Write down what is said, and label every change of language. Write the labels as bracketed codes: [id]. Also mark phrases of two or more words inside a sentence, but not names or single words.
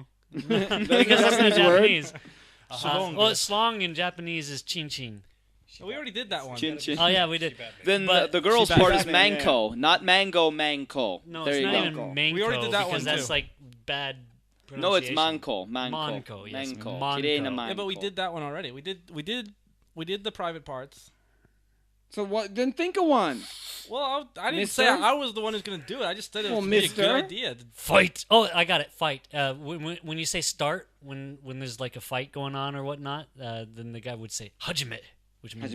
[en] because that's not Japanese word? Japanese. Well, slong in Japanese is [ja] chin chin. [en] Oh, we already did that one. [ja] Chin chin. [en] Oh yeah, we did. Then But- the girl's Chibatman, part is yeah. manko, not mango, manko. No, there it's you not go. even manko. We already did that because one, that's too. like bad. No, it's pronunciation. manko. Manko. Manko, yes, Manko. manko. [ja] Kirei na [en] Yeah, but we manko. did that one already. We did the private parts. So what? Then think of one. Well, I didn't Mister? say I was the one who's gonna do it. I just said it Well, was be a mister? good idea. Fight. Oh, I got it. Fight. When you say start, when there's like a fight going on or whatnot, then the guy would say hajime, which means